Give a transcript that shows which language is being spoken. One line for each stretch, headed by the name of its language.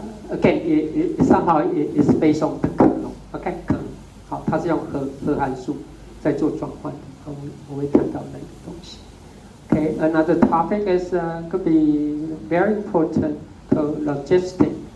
English: Again, somehow it's based on the kernel, okay?
Chinese: 好，它是用核函数在做转换的，我会看到那个东西。
English: Okay, another topic is could be very important called logistic.